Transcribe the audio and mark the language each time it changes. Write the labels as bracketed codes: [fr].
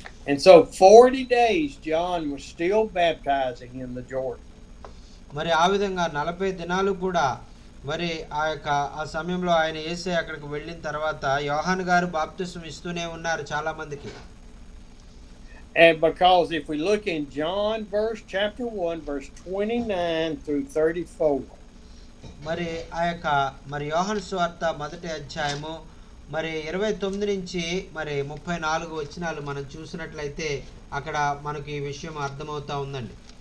[en] And so 40 days John was still baptizing in the Jordan. [te] మరి ఆ విధంగా 40 దినాలు కూడా మరి ఆ సమయంలో ఆయన యేసయ్య అక్కడికి వెళ్ళిన తర్వాత యోహాను గారు బాప్తిసం ఇస్తూనే ఉన్నారు చాలా మందికి. [en] And because if we look in John chapter 1 verse 29 through 34. [te] మరి ఆ యొక్క మరి యోహాను సువార్త 1వ అధ్యాయము మరి 29 నుంచి మరి 34 వచనాలు మనం చూసినట్లయితే అక్కడ మనకి ఈ విషయం అర్థమవుతా ఉందండి.